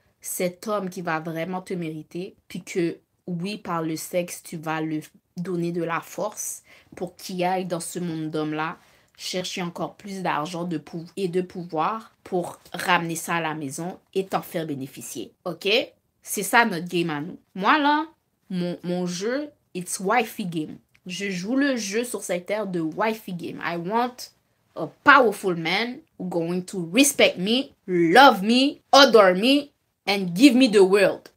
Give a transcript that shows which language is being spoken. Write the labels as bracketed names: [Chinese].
[French] Cet homme qui va vraiment te mériter, puis que, oui, par le sexe, tu vas lui donner de la force pour qu'il aille dans ce monde d'hommes-là chercher encore plus d'argent et de pouvoir pour ramener ça à la maison et t'en faire bénéficier. OK? C'est ça notre game à nous. Moi, là, mon jeu, [English] it's wifey game. [French] Je joue le jeu sur cette terre de wifey game. [English] I want a powerful man who going to respect me, love me, adore me, and give me the world.